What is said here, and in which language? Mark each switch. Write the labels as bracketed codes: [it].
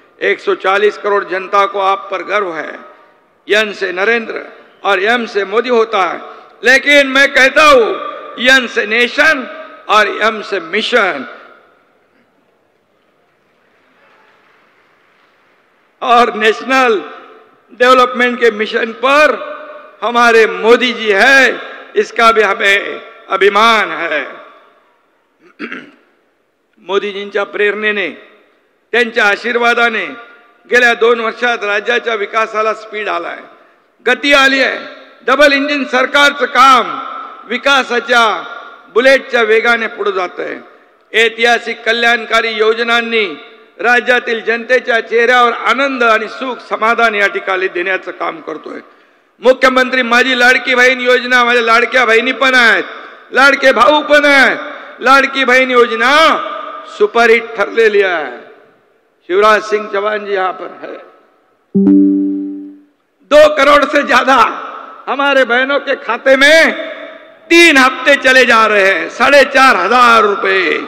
[hi] 140 करोड़ जनता को आप पर गर्व है। यन से नरेंद्र और एम से मोदी होता है, लेकिन मैं कहता हूं यन से नेशन और एम से मिशन। और नेशनल डेवलपमेंट के मिशन पर हमारे मोदी जी है, इसका भी हमें अभिमान है। [mr] मोदीजींच्या प्रेरणेने, त्यांच्या आशीर्वादाने गेल्या 2 वर्षात राज्याच्या विकासाला स्पीड आलाय, गती आली आहे। डबल इंजिन सरकारचं काम विकासाच्या बुलेटच्या वेगाने पुढे जात आहे। ऐतिहासिक कल्याणकारी योजनांनी राज्यातील जनतेच्या चेहऱ्यावर आनंद आणि सुख समाधान या ठिकाणी देण्याचं काम करतोय। मुख्यमंत्री माझी लाडकी बहीण योजना, माझ्या लाडक्या बहिणी पण आहेत, लाडके भाऊ पण आहेत। लाडकी बहीण योजना सुपरहिट ठरलेली आहे। [hi] शिवराज सिंह चौहान जी यहाँ पर है। 2 करोड़ से ज्यादा हमारे बहनों के खाते में 3 हफ्ते चले जा रहे हैं, 4,500 रुपए।